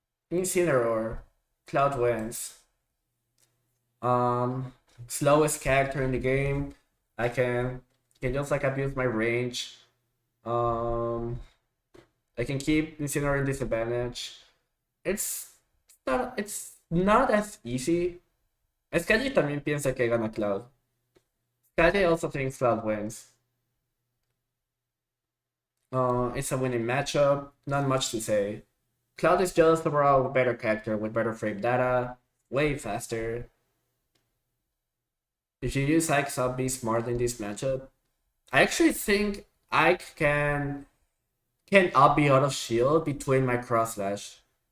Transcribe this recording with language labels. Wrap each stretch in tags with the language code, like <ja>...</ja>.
<en>Incineroar, Cloud wins. Um, Slowest character in the game. I can just like abuse my range. Um, I can keep Incineroar in disadvantage. It's not as easy.</en> <es>Skadi también piensa que gana Cloud.</es> <en>Skadi also thinks Cloud wins. It's a winning matchup. Not much to say. Cloud is just overall a better character with better frame data, way faster. If you use Ike, I'll be smart in this matchup. I actually think Ike can up be out of shield between my cross slash.</en>